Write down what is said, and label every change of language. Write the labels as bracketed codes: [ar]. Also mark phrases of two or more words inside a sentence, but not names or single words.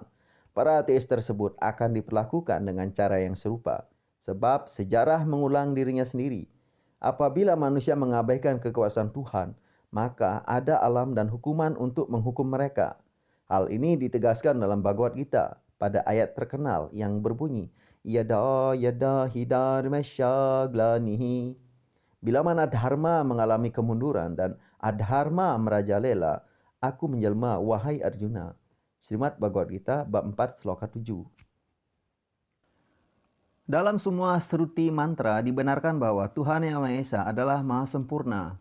[id] Para ateis tersebut akan diperlakukan dengan cara yang serupa, sebab sejarah mengulang dirinya sendiri. Apabila manusia mengabaikan kekuasaan Tuhan, maka ada alam dan hukuman untuk menghukum mereka. Hal ini ditegaskan dalam Bhagavad Gita pada ayat terkenal yang berbunyi, [sa] यदा यदा हि धर्मस्य ग्लानिः. [id] Bila mana dharma mengalami kemunduran dan adharma merajalela, aku menjelma, wahai Arjuna. Srimad Bhagavad Gita bab 4 sloka 7. Dalam semua Shruti mantra dibenarkan bahwa Tuhan Yang Maha Esa adalah maha sempurna.